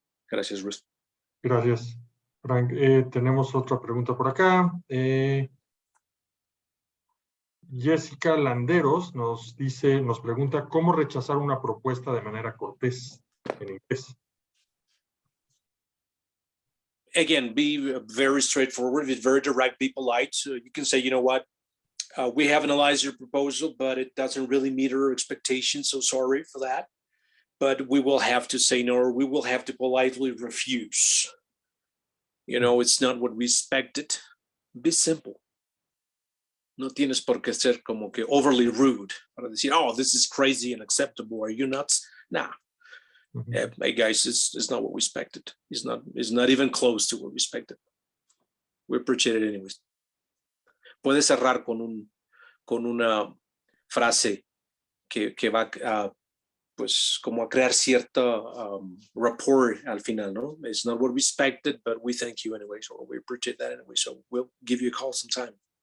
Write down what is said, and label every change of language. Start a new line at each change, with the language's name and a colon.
Spanish: Gracias, Ruth. Gracias, Frank. Tenemos otra pregunta por acá. Jessica Landeros nos pregunta cómo rechazar una propuesta de manera cortés en inglés.
English: Again, be very straightforward, be very direct, be polite. So you can say, you know what, we have analyzed your proposal, but it doesn't really meet our expectations, so sorry for that. But we will have to say no, or we will have to politely refuse. You know, it's not what we expected. Be simple.
Spanish: No tienes por qué ser como que
English: overly rude
Spanish: para decir,
English: oh, this is crazy and unacceptable. Are you nuts? Nah. Mm-hmm. Hey guys, it's not what we expected. It's not even close to what we expected. We appreciate it anyways.
Spanish: Puedes cerrar con una frase que va a, pues, como a crear cierta rapport al final, ¿no?
English: It's not what we expected, but we thank you anyways, or we appreciate that anyway, so we'll give you a call sometime.